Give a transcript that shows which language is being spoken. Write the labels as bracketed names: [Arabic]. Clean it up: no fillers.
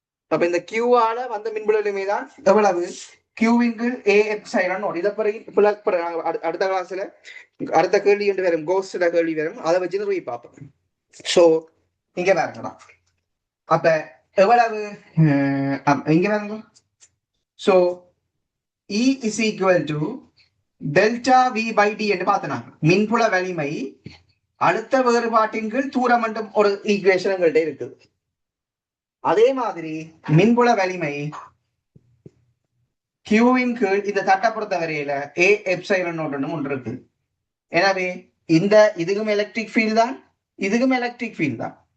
[Tamil] அப்ப இந்த கியூவால வந்த மின்புல வலிமை தான் எவ்வளவு, கியூவின் கீழ் ஏ எப்சைலன் நோட். இதை பிறகு அடுத்த கிளாஸ்ல அடுத்த கேள்வி என்று வரும், கோஸ்ட்ல கேள்வி வரும், அதை வச்சு போய் பார்ப்போம். சோ இங்க வேறங்கடா, அப்ப எவ்வளவு இங்க வேறங்க. [English] so E is equal to delta V by D [Tamil] என்று பார்த்தனாங்க. மின்புல வலிமை அழுத்த வேறுபாட்டின் கீழ் தூரம் மட்டும் ஒரு ஈக்குவேஷன் எங்கள்கிட்ட இருக்குது. அதே மாதிரி மின்புல வலிமை கியூவின் கீழ் இந்த தட்டை பொறுத்த வரையில ஏ எப்சைலன் நோட் ஒன்று இருக்கு. எனவே இதுக்கும் எலக்ட்ரிக் ஃபீல்ட் தான், இதுக்கும் எலக்ட்ரிக் ஃபீல்ட் தான்.